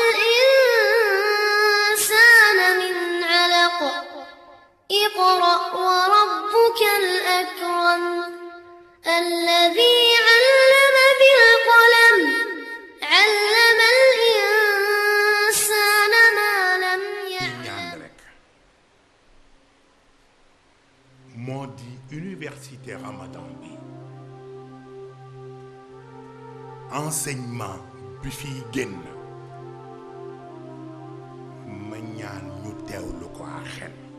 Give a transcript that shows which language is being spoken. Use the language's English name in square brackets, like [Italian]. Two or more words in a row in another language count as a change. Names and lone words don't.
[Arabic] الإنسان من علق اقرأ وربك الأكرم الذي علم بالقلم علم الإنسان ما لم يعلم. [Wolof] moo di université Ramadan bi enseignement bi fiy génn ma ñaan ñu teewlu ko ak xel